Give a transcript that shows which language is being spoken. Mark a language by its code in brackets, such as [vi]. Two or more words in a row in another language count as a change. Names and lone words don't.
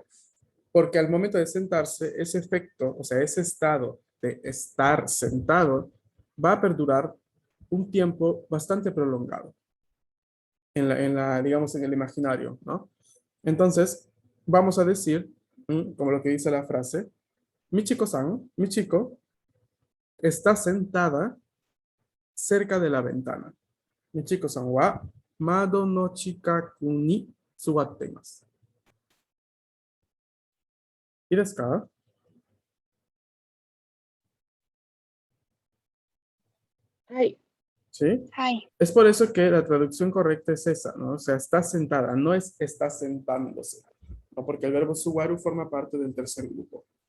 [es] Porque al momento de sentarse, ese efecto, o sea, ese estado de estar sentado, va a perdurar un tiempo bastante prolongado digamos, en el imaginario, ¿no? Entonces, vamos a decir, como lo que dice la frase, Michiko-san, mi chico, está sentada cerca de la ventana. [ja] みちこさんは窓の近くに座っています. [es] ¿Y [ja] ですか? [es] Ay, ¿Sí? Hi. Es por eso que la traducción correcta es esa, ¿no? O sea, está sentada, no es está sentándose, ¿no? Porque el verbo suwaru forma parte del tercer grupo.